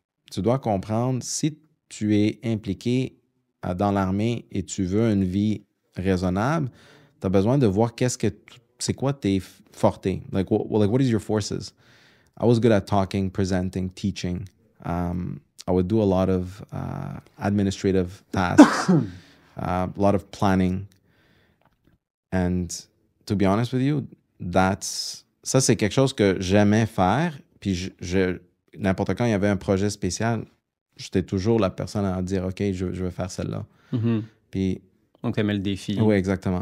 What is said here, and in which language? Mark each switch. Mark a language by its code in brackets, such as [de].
[fr] Tu dois comprendre, si tu es impliqué dans l'armée et tu veux une vie raisonnable, tu as besoin de voir c'est quoi tes fortés. [en] Like what is your forces? I was good at talking, presenting, teaching. I would do a lot of administrative tasks, a lot of planning. And to be honest with you, [fr] ça, c'est quelque chose que j'aimais faire. Puis n'importe quand il y avait un projet spécial, j'étais toujours la personne à dire, OK, je veux faire celle-là. Puis, donc, tu aimais le défi. Oui, exactement.